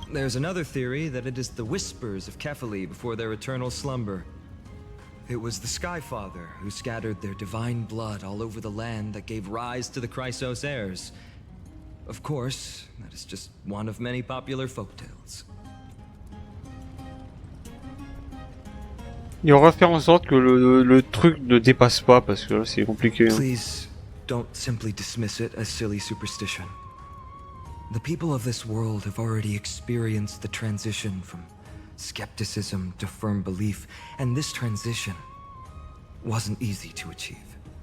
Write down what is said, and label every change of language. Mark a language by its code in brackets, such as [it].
[en] There's another theory that it is the whispers of Kephali before their eternal slumber. It was the Skyfather who scattered their divine blood all over the land that gave rise to the Chrysos heirs. Of course, that is just one of many popular folktales. [fr] Et on va faire en sorte que le truc ne dépasse pas parce que là c'est compliqué. Hein. [en] Please don't simply dismiss it as silly superstition. The people of this world have already experienced the transition from skepticism to firm belief, and this transition wasn't easy to achieve.